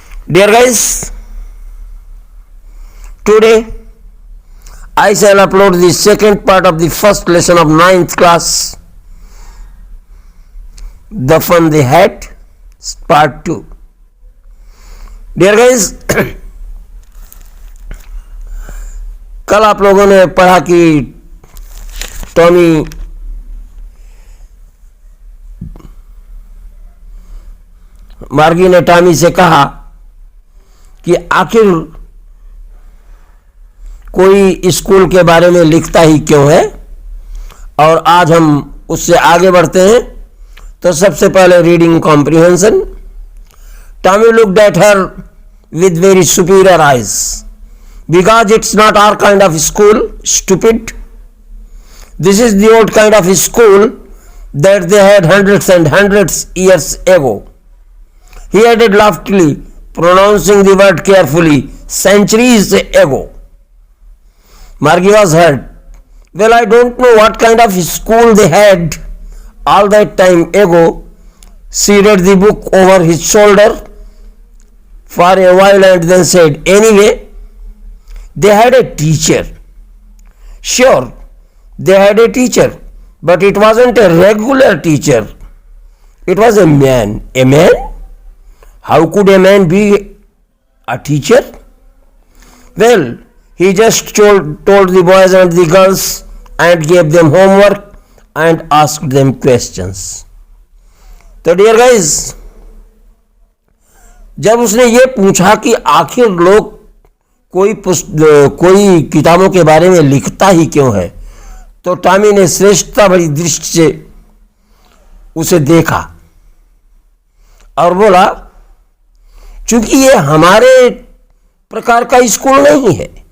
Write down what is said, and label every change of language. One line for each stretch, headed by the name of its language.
English: Dear guys, today I shall upload the second part of the first lesson of 9th class, The Fun They Had, part 2. Dear guys,
Hindi: कल आप लोगों ने पढ़ा कि Tommy मार्गी ने टॉमी से कहा कि आखिर कोई स्कूल के बारे में लिखता ही क्यों है, और आज हम उससे आगे बढ़ते हैं। तो सबसे पहले
English: Reading comprehension. Tommy looked at her with very superior eyes, because it's not our kind of school, stupid. This is the old kind of school that they had hundreds and hundreds years ago. He added loftily, pronouncing the word carefully, centuries ago. Margie was hurt. Well, I don't know what kind of school they had all that time ago. She read the book over his shoulder for a while and then said, anyway, they had a teacher. Sure, they had a teacher, but it wasn't a regular teacher. It was a man. A man? How could a man be a teacher? Well, he just told the boys and the girls and gave them homework and asked them questions.
Hindi: तो
English: dear guys,
Hindi: जब उसने ये पूछा कि आखिर लोग कोई किताबों के बारे में लिखता ही क्यों है, तो टॉमी ने श्रेष्ठता भरी दृष्टि से उसे देखा और बोला, चूंकि ये हमारे प्रकार का स्कूल नहीं है,